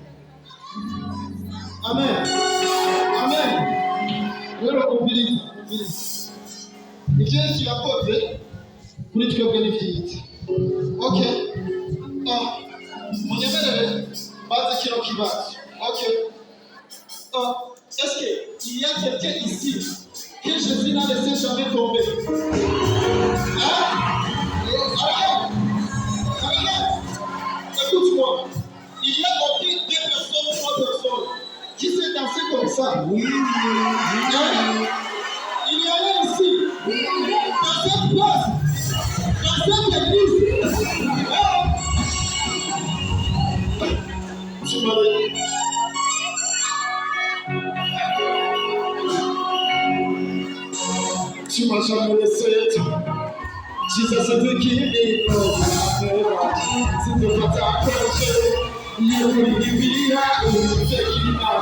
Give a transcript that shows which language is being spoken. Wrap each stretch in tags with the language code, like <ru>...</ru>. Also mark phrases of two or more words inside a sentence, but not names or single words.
<rn>Amen. Amen. Rero umviriza. Ivyo Yesu yakoze kuri twebwe ni vyiza. Okay. Munyemerere baze kino kibazo. Okay.</rn> <fr>Est-ce qu'il y a quelqu'un ici que Jésus n'a laissé jamais tomber? Hein? Écoute-moi. Il y a aucune deux personnes ou trois personnes qui s'est dansé comme ça. Oui. Hein? Il y en a ici. Dans cette place. Dans cette église. Tu m'as jamais laissé.</fr> <en>Jesus is the king.</en> <fr>C'est de votre approche. Il est venu vivre. Il est venu</fr>